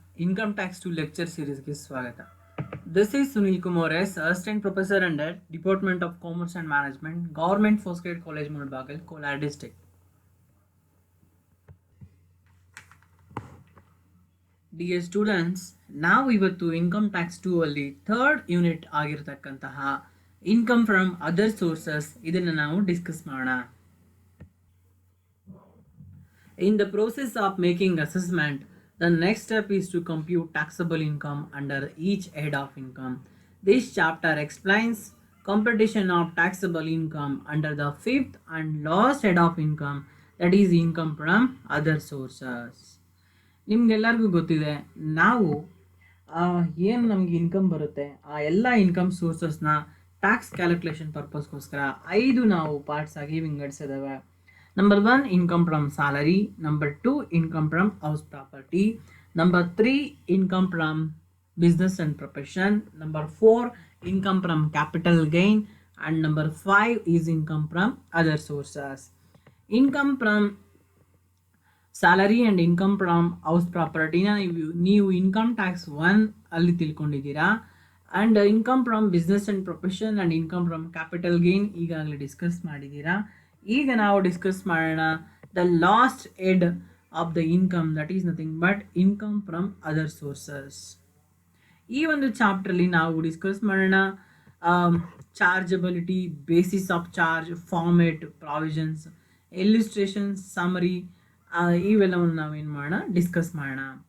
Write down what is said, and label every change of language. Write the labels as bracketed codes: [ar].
[en] Income tax two lecture ಸೀರೀಸ್ಗೆ ಸ್ವಾಗತ. This is Sunil Kumar S, assistant professor under department of commerce and management, government first grade college Mulbagal, Kolar district. [kn] Dear students, ನಾವು ಇವತ್ತು income tax 2 ಅಲ್ಲಿ third unit ಆಗಿರತಕ್ಕಂತಹ income from other sources ಇದನ್ನು ನಾವು discuss ಮಾಡೋಣ. [en] In the process of making assessment, the next step is to compute taxable income under each head of income. This chapter explains computation of taxable income under the fifth and last head of income, that is income from other sources. [kn] ನಿಮ್ಗೆಲ್ಲರಿಗೂ ಗೊತ್ತಿದೆ, ನಾವು ಏನು ನಮಗೆ income ಬರುತ್ತೆ ಆ ಎಲ್ಲ income ಸೋರ್ಸಸ್ನ tax calculation ಪರ್ಪಸ್ಗೋಸ್ಕರ 5 ನಾವು parts ಆಗಿ ವಿಂಗಡಿಸಿದ್ದೇವೆ. [en] Number 1, income from salary. Number 2, income from house property. Number 3, income from business and profession. Number 4, income from capital gain. And number 5 is income from other sources. Income from salary and income from house property na [kn] ನೀವು income tax 1 ಅಲ್ಲಿ ತಿಳ್ಕೊಂಡಿದ್ದೀರಾ. [en] and income from business and profession and income from capital gain [kn] ಈಗಾಗಲೇ discuss ಮಾಡಿದ್ದೀರಾ. ಈಗ ನಾವು discuss ಮಾಡೋಣ [en] The last head of the income, that is nothing but income from other sources. [kn] ಈ ಒಂದು ಚಾಪ್ಟ್ರಲ್ಲಿ ನಾವು ಡಿಸ್ಕಸ್ ಮಾಡೋಣ ಚಾರ್ಜಬಿಲಿಟಿ, basis of charge, format, provisions, ಇಲ್ಲಿಸ್ಟ್ರೇಷನ್ಸ್, summary, ಇವೆಲ್ಲವನ್ನು ನಾವೇನು ಮಾಡೋಣ ಡಿಸ್ಕಸ್ ಮಾಡೋಣ.